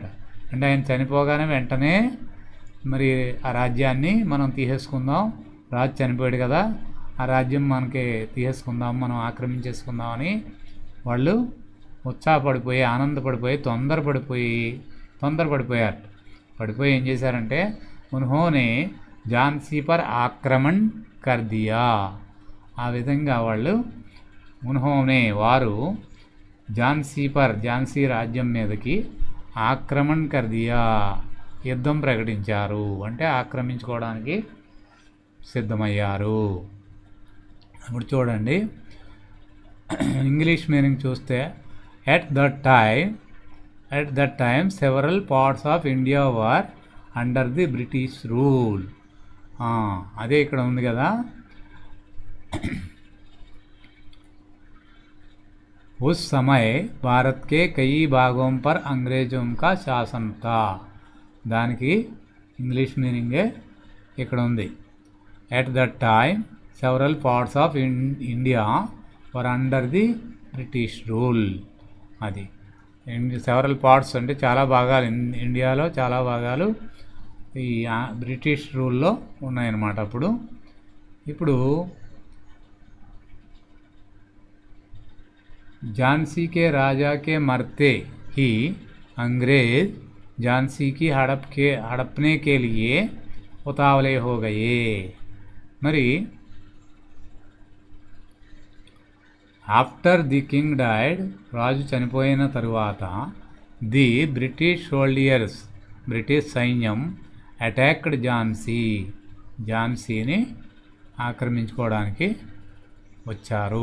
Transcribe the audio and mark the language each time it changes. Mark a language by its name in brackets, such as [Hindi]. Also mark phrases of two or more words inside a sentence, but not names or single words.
[Telugu] అంటే ఆయన చనిపోగానే వెంటనే మరి ఆ రాజ్యాన్ని మనం తీసేసుకుందాం, రాజు చనిపోయాడు కదా, ఆ రాజ్యం మనకి తీసేసుకుందాం, మనం ఆక్రమించేసుకుందామని వాళ్ళు ఉత్సాహపడిపోయి, ఆనందపడిపోయి, తొందరపడిపోయారు. పడిపోయి ఏం చేశారంటే [Hindi] उन्होंने झांसी पर आक्रमण कर दिया, [Telugu] ఆ విధంగా వాళ్ళు వారు ఝాన్సీ రాజ్యం మీదకి [Hindi] आक्रमण कर दिया, [Telugu] యుద్ధం ప్రకటించారు, అంటే ఆక్రమించుకోవడానికి సిద్ధమయ్యారు. ఇప్పుడు చూడండి [English] English meaning [Telugu] చూస్తే, [English] At that time several parts of India were under the British rule. [Telugu] అదే ఇక్కడ ఉంది కదా, [Hindi] उस समय भारत के कई भागों पर अंग्रेज़ों का शासन था, [Telugu] దానికి [English] English meaning [Telugu] ఇక్కడ ఉంది. [English] At that time several parts of India were under the British rule. [Telugu] అది [English] several parts [Telugu] అంటే చాలా భాగాలు, ఇండియాలో చాలా భాగాలు ఈ [English] British rule [Telugu] ఉన్నాయన్నమాట. [Hindi] ఇప్పుడు झांसी के राजा के मरते ही अंग्रेज़ झांसी को हड़पने के लिए उतावले हो गए. [Telugu] మరి [English] after the king died, [Telugu] రాజు చనిపోయిన తరువాత, [English] the British soldiers, [Telugu] బ్రిటిష్ సైన్యం, అటాక్డ్ ఝాన్సీని ఆక్రమించుకోవడానికి వచ్చారు.